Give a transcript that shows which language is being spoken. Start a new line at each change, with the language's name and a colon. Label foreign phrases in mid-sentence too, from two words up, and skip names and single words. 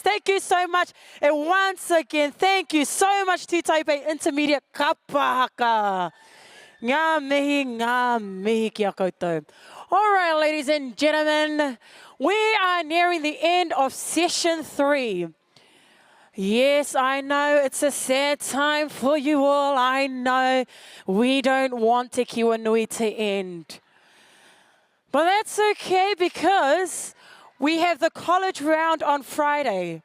English: Thank you so much. And once again, thank you so much, Titahi Bay Intermediate Kapa haka.
Māori: Ngā mihi kia koutou.
English: All right, ladies and gentlemen, we are nearing the end of session 3. Yes, I know it's a sad time for you all. I know we don't want Te Kiwa Nui to end. But that's okay because we have the college round on Friday.